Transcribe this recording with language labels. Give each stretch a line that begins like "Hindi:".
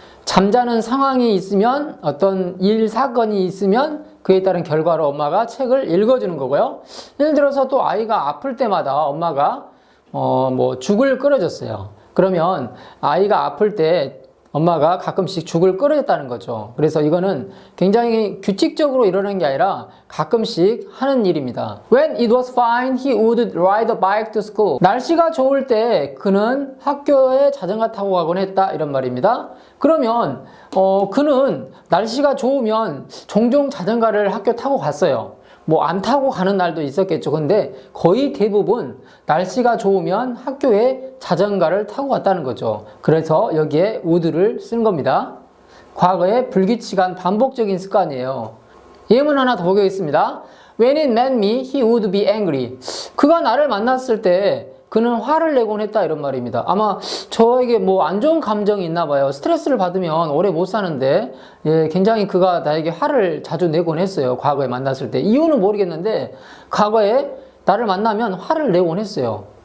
Korean: 잠자는 상황이 있으면 어떤 일, 사건이 있으면 그에 따른 결과로 엄마가 책을 읽어주는 거고요. 예를 들어서 또 아이가 아플 때마다 엄마가 죽을 끓여줬어요. 그러면 아이가 아플 때 엄마가 가끔씩 죽을 끓여줬다는 거죠. 그래서 이거는 굉장히 규칙적으로 일어나는 게 아니라 가끔씩 하는 일입니다.
English: When it was fine, he would ride a bike to school.
Korean: 날씨가 좋을 때 그는 학교에 자전거 타고 가곤 했다 이런 말입니다. 그러면 그는 날씨가 좋으면 종종 자전거를 학교 타고 갔어요. 뭐 안 타고 가는 날도 있었겠죠. 근데 거의 대부분 날씨가 좋으면 학교에 자전거를 타고 갔다는 거죠. 그래서 여기에 would를 쓴 겁니다. 과거의 불규칙한 반복적인 습관이에요. 예문 하나 더 보겠습니다.
English: When it met me, he would be angry.
Korean: 그가 나를 만났을 때 그는 화를 내곤 했다 이런 말입니다. 아마 저에게 뭐 안 좋은 감정이 있나 봐요. 스트레스를 받으면 오래 못 사는데 굉장히 그가 나에게 화를 자주 내곤 했어요. 과거에 만났을 때. 이유는 모르겠는데 과거에 나를 만나면 화를 내곤 했어요.